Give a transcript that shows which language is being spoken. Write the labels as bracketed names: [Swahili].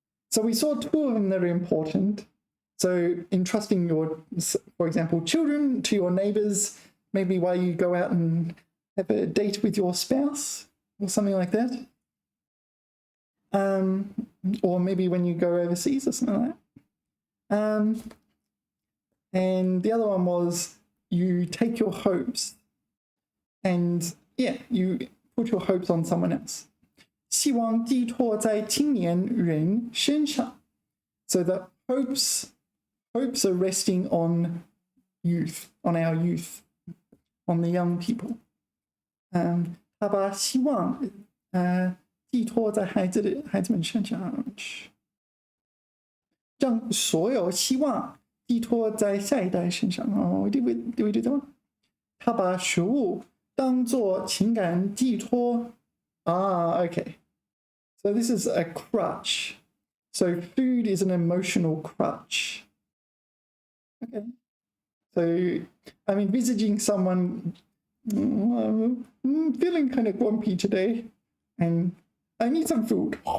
[English] So we saw two of them that are important. So entrusting your, for example, children to your neighbors, maybe while you go out and have a date with your spouse or something like that. Or maybe when you go overseas or something like that. And the other one was you take your hopes and, yeah, you put your hopes on someone else. [Chinese] 希望寄托在青年人身上. [English] So the hopes are resting on youth, on our youth, on the young people. [Chinese] 他把希望寄托在孩子们身上，让所有希望寄托在下一代身上。 [English] Oh, did we do that one? [Chinese] 他把食物当作情感寄托。 [English] Okay. So this is a crutch. So food is an emotional crutch. Okay. So I'm envisaging someone feeling kind of grumpy today, and I need some food.